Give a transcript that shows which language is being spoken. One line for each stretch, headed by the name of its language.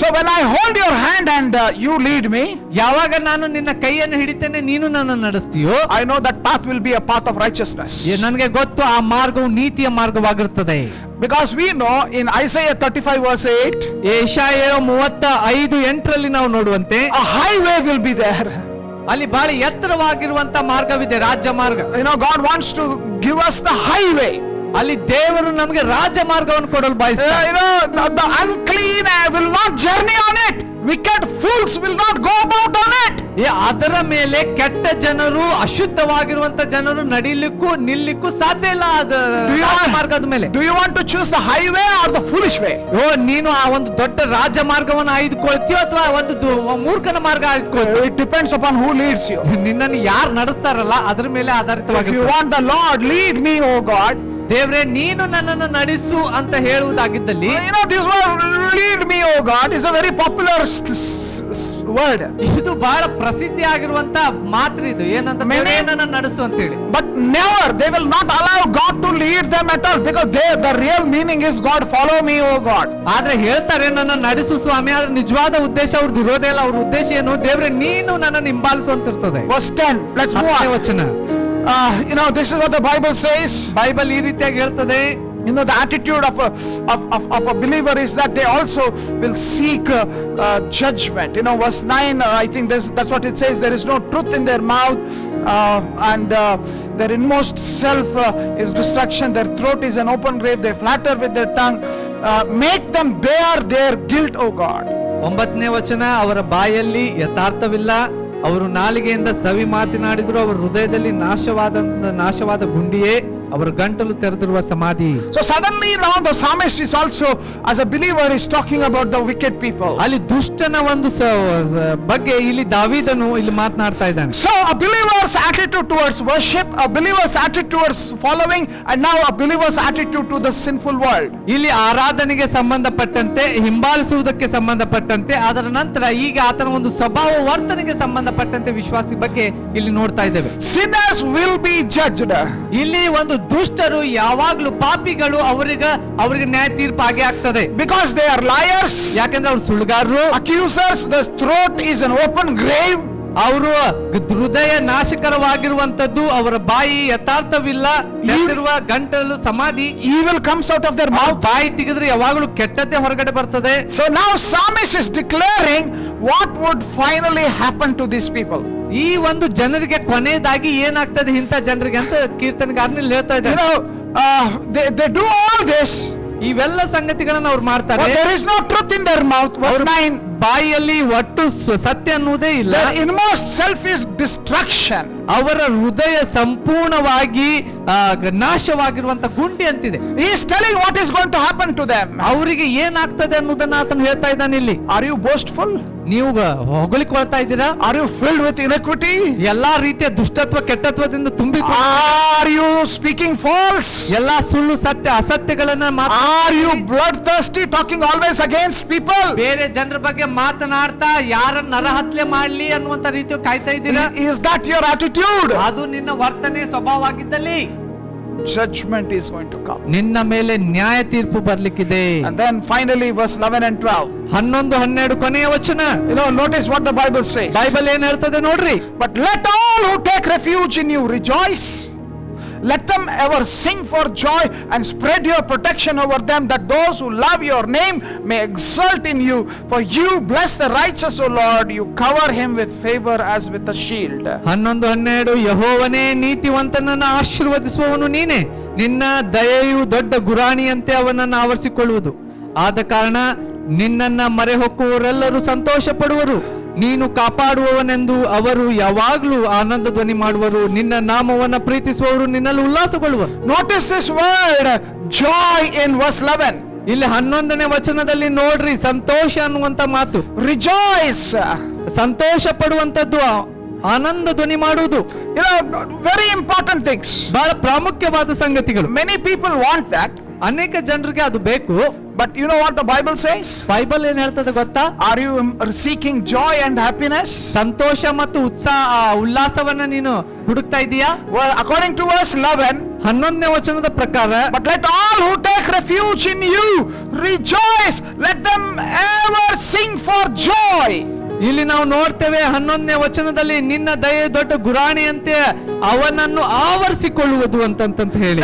English: So when I hold your hand and you lead me,
Kannada: ಯಾವಾಗ ನಾನು ನಿನ್ನ ಕೈಯನ್ನು ಹಿಡಿತೇನೆ, ನೀನು ನನ್ನನ್ನು ನಡೆಸ್ತೀಯೋ,
English: I know that path will be a path of righteousness.
Kannada: ನನಗೆ ಗೊತ್ತು ಆ ಮಾರ್ಗವು ನೀತಿಯ ಮಾರ್ಗವಾಗಿರುತ್ತದೆ.
English: Because we know in Isaiah 35 verse 8,
Kannada: ಯೆಶಾಯ 35:8 ನಾವು ನೋಡುವಂತೆ
English: a highway will be there.
Kannada: ಅಲ್ಲಿ ಬಹಳ ಎತ್ತರವಾಗಿರುವಂತ ಮಾರ್ಗವಿದೆ, ರಾಜ್ಯ ಮಾರ್ಗ.
English: You know, God wants to give us the highway.
Kannada: ಅಲ್ಲಿ ದೇವರು ನಮಗೆ ರಾಜ್ಯ ಮಾರ್ಗವನ್ನು ಕೊಡಲು ಬಯಸ್ತಾರೆ.
English: You know, the unclean will not journey on it. Wicked fools will not go about on it.
Kannada: ಅದರ ಮೇಲೆ ಕೆಟ್ಟ ಜನರು, ಅಶುದ್ಧವಾಗಿರುವಂತ ಜನರು ನಡಿಲಿಕ್ಕೂ ನಿಲ್ಲಿಕ್ಕೂ ಸಾಧ್ಯ ಇಲ್ಲ. ಅದು ಮಾರ್ಗದ ಮೇಲೆ.
English: Do you want to choose the highway or the foolish way?
Kannada: ನೀನು ಆ ಒಂದು ದೊಡ್ಡ ರಾಜ್ಯ ಮಾರ್ಗವನ್ನು ಆಯ್ದುಕೊಳ್ತೀಯೋ ಅಥವಾ ಒಂದು ಮೂರ್ಖನ ಮಾರ್ಗ ಆಯ್ದುಕೊಳ್ತೀಯೋ?
English: It depends upon who leads you.
Kannada: ನಿನ್ನನ್ನು ಯಾರು ನಡೆಸ್ತಾರಲ್ಲ ಅದ್ರ ಮೇಲೆ
English: If
Kannada: ಆಧಾರಿತವಾಗಿ.
English: you want the Lord, lead me, O God.
Kannada: ದೇವ್ರೆ ನೀನು ನನ್ನನ್ನು ನಡೆಸು ಅಂತ ಹೇಳುವುದಾಗಿದ್ದಲ್ಲಿ,
English: You know, this word lead me, O God is a very popular word.
Kannada: ಇದು ಬಹಳ ಪ್ರಸಿದ್ಧಿ ಆಗಿರುವಂತ ಮಾತ್ರ. ಇದು ಏನಂತ, ನನ್ನನ್ನು ನಡೆಸು ಅಂತ ಹೇಳಿ.
English: But never, they will not allow God to lead them at all, because the real meaning is, God, follow me, O God.
Kannada: ಆದ್ರೆ ಹೇಳ್ತಾರೆ ನನ್ನ ನಡೆಸು ಸ್ವಾಮಿ, ಆದ್ರೆ ನಿಜವಾದ ಉದ್ದೇಶ ಅವ್ರದ್ದು ಇರೋದೇ ಇಲ್ಲ. ಅವ್ರ ಉದ್ದೇಶ ಏನು? ದೇವ್ರೆ ನೀನು ನನ್ನನ್ನು ಹಿಂಬಾಲಿಸು ಅಂತ ಇರ್ತದೆ.
English: Verse 10, let's move on.
Kannada: ವಚನ.
English: You know, this is what the Bible says.
Kannada: Bible ಈ ರೀತಿಯಾಗಿ ಹೇಳ್ತದೆ.
English: You know, the attitude of a believer is that they also will seek judgment. You know, verse 9, I think that's what it says. There is no truth in their mouth, and their inmost self is destruction. Their throat is an open grave. They flatter with their tongue. Make them bear their guilt, O God.
Kannada: 9ನೇ ವಚನ, ಅವರ ಬಾಯಲ್ಲಿ ಯಥಾರ್ಥವಿಲ್ಲ, ಅವರು ನಾಲಿಗೆಯಿಂದ ಸವಿ ಮಾತನಾಡಿದ್ರು, ಅವರ ಹೃದಯದಲ್ಲಿ ನಾಶವಾದ ಗುಂಡಿಯೇ, ಅವರ ಗಂಟಲು ತೆರೆದಿರುವ ಸಮಾಧಿ.
English: So suddenly now the psalmist is also, as a believer, is talking about the wicked people.
Kannada: ಅಲ್ಲಿ ದುಷ್ಟನ ಒಂದು ಬಗ್ಗೆ ಇಲ್ಲಿ ದಾವೀದನು ಇಲ್ಲಿ ಮಾತನಾಡ್ತಾ ಇದ್ದಾನೆ.
English: So a believer's attitude towards worship, a believer's attitude towards following, and now a believer's attitude to the sinful world.
Kannada: ಇಲ್ಲಿ ಆರಾಧನೆಗೆ ಸಂಬಂಧಪಟ್ಟಂತೆ, ಹಿಂಬಾಲಿಸುವುದಕ್ಕೆ ಸಂಬಂಧಪಟ್ಟಂತೆ, ಅದರ ನಂತರ ಈಗ ಆತನ ಒಂದು ಸ್ವಭಾವ ವರ್ತನೆಗೆ ಸಂಬಂಧಪಟ್ಟಂತೆ ವಿಶ್ವಾಸಿ ಬಗ್ಗೆ ಇಲ್ಲಿ ನೋಡ್ತಾ ಇದ್ದೇವೆ.
English: Sinners will be judged.
Kannada: ಇಲ್ಲಿ ಒಂದು ದುಷ್ಟರು ಯಾವಾಗ್ಲೂ ಪಾಪಿಗಳು, ಅವರಿಗೆ ನ್ಯಾಯ ತೀರ್ಪು ಹಾಗೆ ಆಗ್ತದೆ.
English: Because they are liars,
Kannada: ಯಾಕಂದ್ರೆ ಅವ್ರು ಸುಳ್ಳುಗಾರರು,
English: accusers, the throat is an open grave.
Kannada: ಅವರು ಹೃದಯ ನಾಶಕರವಾಗಿರುವಂತದ್ದು, ಅವರ ಬಾಯಿ ಯಥಾರ್ಥವಿಲ್ಲ, ತೆರೆದಿರುವ ಗಂಟಲು ಸಮಾಧಿ.
English: Evil comes out of their mouth.
Kannada: ಬಾಯಿ ತೆಗೆದ್ರೆ ಯಾವಾಗಲೂ ಕೆಟ್ಟದ್ದೇ ಹೊರಗಡೆ ಬರ್ತದೆ.
English: So now psalmist is declaring what would finally happen to these people.
Kannada: ಈ ಒಂದು ಜನರಿಗೆ ಕೊನೆಯದಾಗಿ ಏನಾಗ್ತದೆ ಇಂಥ ಜನರಿಗೆ ಅಂತ ಕೀರ್ತನೆಗಾರನಲ್ಲಿ ಹೇಳ್ತಾ
English: You
Kannada: ಇದ್ದಾರೆ.
English: know, they do all this,
Kannada: ಇವೆಲ್ಲ ಸಂಗತಿಗಳನ್ನ ಅವ್ರು ಮಾಡ್ತಾರೆ.
English: but there is no truth in their mouth. Verse 9.
Kannada: ಬಾಯಿಯಲ್ಲಿ ಒಟ್ಟು ಸತ್ಯ ಅನ್ನುವುದೇ ಇಲ್ಲ.
English: Their inmost self is destruction.
Kannada: ಅವರ ಹೃದಯ ಸಂಪೂರ್ಣವಾಗಿ ನಾಶವಾಗಿರುವಂತ ಗುಂಡಿ ಅಂತಿದೆ.
English: He is telling what is going to happen to them.
Kannada: ಅವರಿಗೆ ಏನಾಗ್ತದೆ ಅನ್ನೋದನ್ನ ಆತನು ಹೇಳ್ತಾ ಇದ್ದಾನೆ ಇಲ್ಲಿ.
English: Are you boastful?
Kannada: ನೀವು ಹೊಗಳಿಕೊಳ್ತಾ ಇದ್ದೀರಾ?
English: Are you filled with iniquity?
Kannada: ಎಲ್ಲಾ ರೀತಿಯ ದುಷ್ಟತ್ವ ಕೆಟ್ಟತ್ವದಿಂದ ತುಂಬಿ,
English: Are you speaking false?
Kannada: ಎಲ್ಲಾ ಸುಳ್ಳು ಸತ್ಯ ಅಸತ್ಯಗಳನ್ನ
English: Are you bloodthirsty, talking always against people?
Kannada: ಬೇರೆ ಜನರ ಬಗ್ಗೆ ಮಾತನಾಡ್ತಾ ಯಾರನ್ನ ನರಹತ್ಯೆ ಮಾಡ್ಲಿ ಅನ್ನುವಂತ ರೀತಿ ಕಾಯ್ತಾ ಇದ್ದೀರಾ?
English: Is that your attitude?
Kannada: ಅದು ನಿನ್ನ ವರ್ತನೆ ಸ್ವಭಾವ ಆಗಿದ್ದಲ್ಲಿ
English: Judgment is going to come.
Kannada: ನಿನ್ನ ಮೇಲೆ ನ್ಯಾಯ ತೀರ್ಪು ಬರ್ಲಿಕ್ಕಿದೆ.
English: And then finally verse 11 and 12.
Kannada: 11-12 ಕೊನೆಯ ವಚನ.
English: Notice what the Bible says.
Kannada: Bible ಏನ್ ಹೇಳ್ತದೆ ನೋಡ್ರಿ.
English: But let all who take refuge in you rejoice. Let them ever sing for joy and spread your protection over them, that those who love your name may exult in you. For you bless the righteous, O Lord. You cover him with favor as with a shield.
Kannada: 11-12 ಯೆಹೋವನೇ ನೀತಿವಂತನನ್ನು ಆಶೀರ್ವದಿಸುವವನು ನೀನೇ, ನಿನ್ನ ದಯೆಯು ದೊಡ್ಡ ಗುರಾಣಿಯಂತೆ ಅವನನ್ನು ಆವರಿಸಿಕೊಳ್ಳುವುದು. ಆದ ಕಾರಣ ನಿನ್ನನ್ನ ಮರೆಹೊಕ್ಕುವವರೆಲ್ಲರೂ ಸಂತೋಷ ಪಡುವರು. ನೀನು ಕಾಪಾಡುವವನೆಂದು ಅವರು ಯಾವಾಗಲೂ ಆನಂದ ಧ್ವನಿ ಮಾಡುವರು. ನಿನ್ನ ನಾಮವನ್ನು ಪ್ರೀತಿಸುವವರು ನಿನ್ನಲ್ಲಿ ಉಲ್ಲಾಸಗೊಳ್ಳುವರು.
English: Notice this word joy in verse 11.
Kannada: ಇಲ್ಲಿ 11ನೇ ವಚನದಲ್ಲಿ ನೋಡ್ರಿ ಸಂತೋಷ ಅನ್ನುವಂತ ಮಾತು.
English: Rejoice.
Kannada: ಸಂತೋಷ ಪಡುವಂತದ್ದು, ಆನಂದ ಧ್ವನಿ ಮಾಡುವುದು.
English: Very important things.
Kannada: ಬಹಳ ಪ್ರಾಮುಖ್ಯವಾದ ಸಂಗತಿಗಳು.
English: Many people want that.
Kannada: ಅನೇಕ ಜನರಿಗೆ ಅದು ಬೇಕು.
English: But you know what the Bible says?
Kannada: Bible ಏನ್ ಹೇಳ್ತದೆ ಗೊತ್ತಾ?
English: Are you seeking joy and happiness?
Kannada: ಸಂತೋಷ ಮತ್ತು ಉಲ್ಲಾಸವನ್ನ ನೀನು ಹುಡುಕ್ತಾ ಇದೀಯಾ?
English: Well, according to verse 11,
Kannada: 11ನೇ ವಚನದ ಪ್ರಕಾರ,
English: but let all who take refuge in you rejoice. Let them ever sing for joy.
Kannada: ಇಲ್ಲಿ ನಾವು ನೋಡ್ತೇವೆ 11ನೇ ವಚನದಲ್ಲಿ ನಿನ್ನ ದಯೆ ದೊಡ್ಡ ಗುರಾಣಿಯಂತೆ ಅವನನ್ನು ಆವರಿಸಿಕೊಳ್ಳುವುದು ಅಂತ ಹೇಳಿ.